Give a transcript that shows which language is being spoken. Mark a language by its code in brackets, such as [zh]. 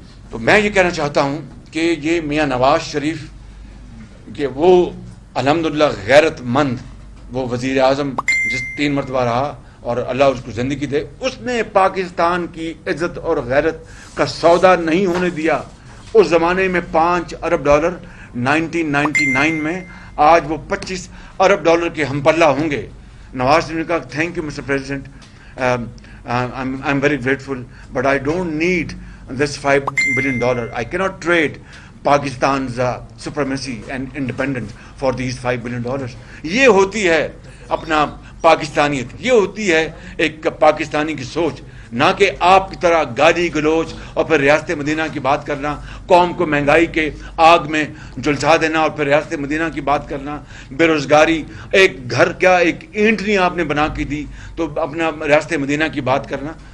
[ur] تو میں یہ کہنا چاہتا ہوں کہ یہ میاں نواز شریف کہ وہ الحمدللہ غیرت مند وہ وزیر اعظم جس 3 مرتبہ رہا اور اللہ اس کو زندگی دے, اس نے پاکستان کی عزت اور غیرت کا سودا نہیں ہونے دیا. اس زمانے میں $5 ارب 1999 میں, آج وہ $25 ارب کے ہم پلہ ہوں گے. نواز شریف نے کہا [en] Thank you mister president, I am very grateful, but I don't need this $5 billion. I cannot trade Pakistan's supremacy and independence for these $5 billion. [ur] یہ ہوتی ہے اپنا پاکستانیت, یہ ہوتی ہے ایک پاکستانی کی سوچ, نہ کہ آپ کی طرح گالی گلوچ اور پھر ریاست مدینہ کی بات کرنا, قوم کو مہنگائی کے آگ میں جلسا دینا اور پھر ریاست مدینہ کی بات کرنا, بے روزگاری, ایک گھر کیا ایک اینٹ نہیں آپ نے بنا کے دی تو اپنا ریاست مدینہ کی بات کرنا.